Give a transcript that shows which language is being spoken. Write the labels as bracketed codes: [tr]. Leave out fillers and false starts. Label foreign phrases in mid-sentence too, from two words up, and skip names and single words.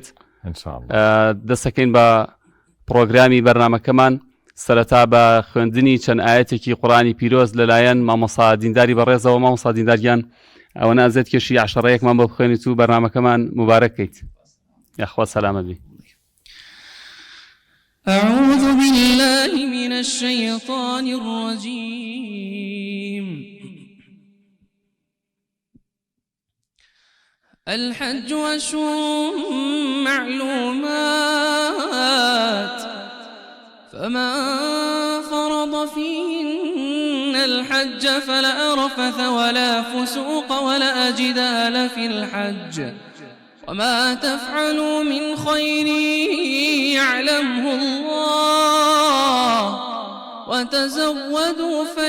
[ckb] دەستەکەین بە پرۆگرامی بەرنامەکەمان. سەرەتا بە خوێندنی چەند ئاەتێکی قورئانی پیرۆز لەلایەن مامۆستا دینداری بەڕێزەوە. مامۆستا دینداریان ئەوە نازێت کێشی عەشەڕەیەکمان بۆ بخوێنیت و بەرنامەکەمان مبارەک بکەیت. یاخوا سەلامت بی. [ar] أعوذ بالله من الشيطان الرجيم. الحج أشهر معلومات، فمن فرض فيهن الحج فلا رفث ولا فسوق ولا جدال في الحج، وما تفعلوا من خير يعلمه الله، وتزودوا